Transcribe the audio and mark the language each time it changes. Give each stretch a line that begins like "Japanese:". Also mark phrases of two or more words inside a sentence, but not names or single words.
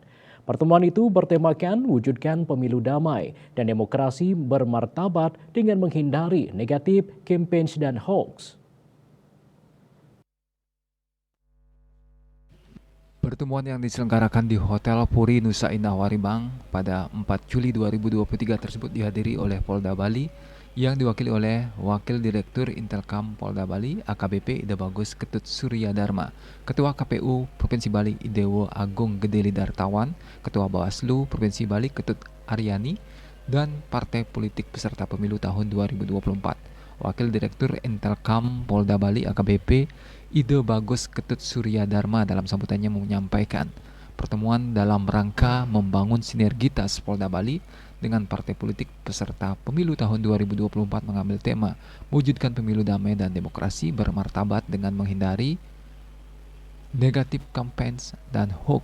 Indonesian: Pertemuan itu bertemakan wujudkan pemilu damai dan demokrasi bermartabat dengan menghindari negatif, campaign dan hoax. Pertemuan yang diselenggarakan di Hotel Puri Nusa Indah Waribang pada 4 Juli 2023 tersebut dihadiri oleh Polda Bali yang diwakili oleh Wakil Direktur Intelkam Polda Bali AKBP Ida Bagus Ketut Surya Dharma, Ketua KPU Provinsi Bali Idewo Agung Gedeli Dartawan, Ketua Bawaslu Provinsi Bali Ketut Aryani, dan partai politik peserta pemilu tahun 2024. Wakil Direktur Intelkam Polda Bali AKBP Ide Bagus Ketut Surya Dharma dalam sambutannya menyampaikan pertemuan dalam rangka membangun sinergitas Polda Bali dengan partai politik peserta pemilu tahun 2024 mengambil tema mewujudkan pemilu damai dan demokrasi bermartabat dengan menghindari negatif campaigns dan hoax.